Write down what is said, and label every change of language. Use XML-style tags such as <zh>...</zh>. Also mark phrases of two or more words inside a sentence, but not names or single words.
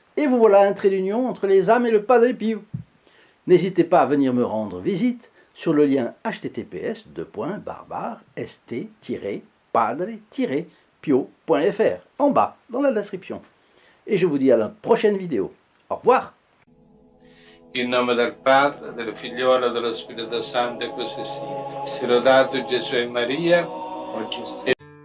<fr>Et vous voilà un trait d'union entre les âmes et le Padre Pio. N'hésitez pas à venir me rendre visite sur le lien https://st-padre-pio.fr en bas dans la description. Et je vous dis à la prochaine vidéo. Au revoir.</fr> <it>In nome del Padre, del Figliolo e dello Spirito Santo, e così sia. Sia lodato Gesù e Maria, oggi</it>